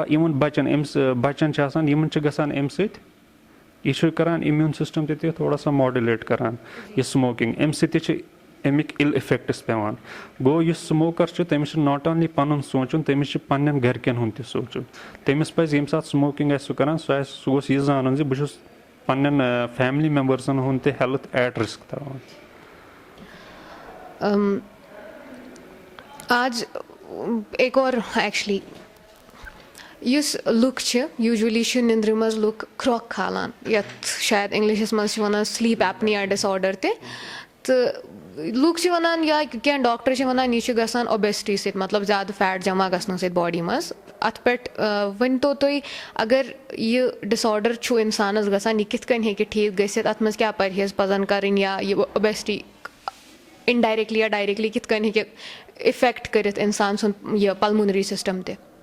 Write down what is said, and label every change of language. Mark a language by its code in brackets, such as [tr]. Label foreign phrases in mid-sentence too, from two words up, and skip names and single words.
[ks] یِمن بچن أمِس بچن چھِ آسان یِمن چھِ گژھان اَمہِ سۭتۍ یہِ چھُ کران [en] immune system [ks] تہِ تھوڑا سا ماڈولیٹ کران یہِ سموکِنگ اَمہِ سۭتۍ تہِ چھِ اَمِکۍ [en] ill effects [ks] پیٚوان گوٚو یُس سموکر چھُ تٔمِس چھُ [en] not only [ks] پنُن سونٛچُن تٔمِس چھُ پننٮ۪ن گرِکٮ۪ن ہُنٛد تہِ سونٛچُن تٔمِس پزِ ییٚمہِ ساتہٕ سموکِنگ آسہِ سُہ کران سُہ گوٚژھ یہِ زانُن زِ بہٕ چھُس پننٮ۪ن [en] family members [ks] ہُنٛد تہِ [en] health at risk [ks] تھاوان [hi] आज एक और [ks] एक्चुअली یُس لُکھ چھِ یوٗجؤلی چھِ نِندرِ منٛز لُکھ کھرٛۄکھ کھالان یَتھ شاید اِنگلِشَس منٛز چھِ وَنان [en] sleep apnea disorder [ks] تہِ تہٕ لُکھ چھِ وَنان یا کینٛہہ ڈاکٹر چھِ وَنان یہِ چھُ گژھان اوبیسٹی سۭتۍ مطلب زیادٕ فیٹ جمع گژھنہٕ سۭتۍ باڈی منٛز اَتھ پٮ۪ٹھ ؤنۍتو تُہۍ اگر یہِ ڈِس آرڈر چھُ اِنسانَس گژھان یہِ کِتھ کٔنۍ ہیٚکہِ ٹھیٖک گٔژھِتھ اَتھ منٛز کیٛاہ پرہیز پَزَن کَرٕنۍ یا یہِ اوبیسٹی اِنڈایریکٹلی یا ڈایریکٹلی کِتھ کٔنۍ ہیٚکہِ اِفیکٹ کٔرِتھ اِنسان سُنٛد یہِ [en] pulmonary system [ks] تہِ